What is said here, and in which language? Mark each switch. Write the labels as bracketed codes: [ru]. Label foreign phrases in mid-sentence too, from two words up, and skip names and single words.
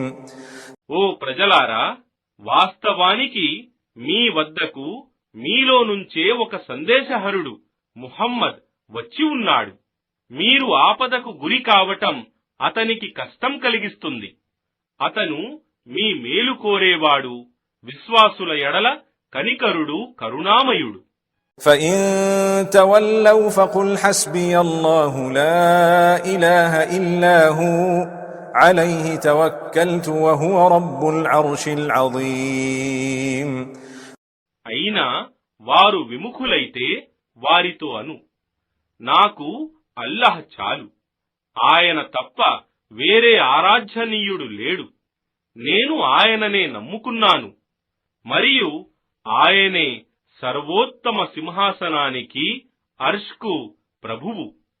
[te] ఓ ప్రజలారా, వాస్తవానికి మీ వద్దకు మీలో నుంచే ఒక సందేశహరుడు ముహమ్మద్ వచ్చి ఉన్నాడు. మీరు ఆపదకు గురి కావటం అతనికి కష్టం కలిగిస్తుంది. అతను మీ మేలు కోరేవాడు, విశ్వాసుల ఎడల కనికరుడు, కరుణామయుడు. [ar] فَإِن تَوَلَّوْا فَقُلْ حَسْبِيَ اللَّهُ لَا إِلَٰهَ إِلَّا هُوَ عَلَيْهِ تَوَكَّلْتُ وَهُوَ رَبُّ الْعَرْشِ الْعَظِيمِ. [te] అయినా వారు విముఖులైతే వారితో అను, నాకు అల్లాహ్ చాలు, ఆయన తప్ప వేరే ఆరాధ్యనీయుడు లేడు. నేను ఆయననే నమ్ముకున్నాను, మరియు ఆయనే సర్వోత్తమ సింహాసనానికి, అర్ష్కు ప్రభువు.